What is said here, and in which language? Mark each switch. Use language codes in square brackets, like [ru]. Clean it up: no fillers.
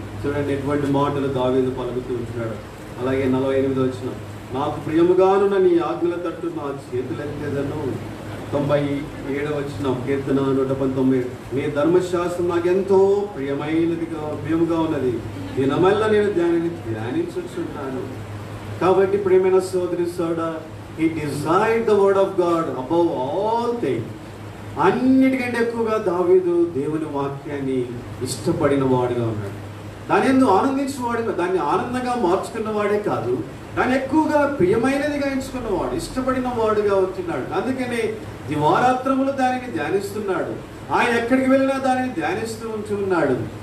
[te] చూడండి ఎటువంటి మాటలు దావీదు పలుకుతూ ఉంటున్నాడు. అలాగే 48వ వచనం, నాకు ప్రియముగానున్న నీ ఆజ్ఞల తట్టు నా చేతులెత్తేదను. 97వ వచనం, కీర్తన 119, నీ ధర్మశాస్త్రం నాకెంతో ప్రియముగా ఉన్నది, దినమల్లా నేను దానిని ధ్యానించుచున్నాను. కాబట్టి ప్రియమైన సోదరి సోదరుడా, [en] he desired the word of God above all things. [te] అన్నిటికంటే ఎక్కువగా దావీదు దేవుని వాక్యాన్ని ఇష్టపడిన వాడుగా ఉన్నాడు. దాని ఎందుకు ఆనందించినవాడుగా, దాన్ని ఆనందంగా మార్చుకున్నవాడే కాదు, దాన్ని ఎక్కువగా ప్రియమైనదిగా ఎంచుకున్నవాడు, ఇష్టపడిన వాడుగా ఉంటున్నాడు. అందుకనే దివారాత్రములు దానిని ధ్యానిస్తున్నాడు. ఆయన ఎక్కడికి వెళ్ళినా దానిని ధ్యానిస్తూ ఉంటున్నాడు.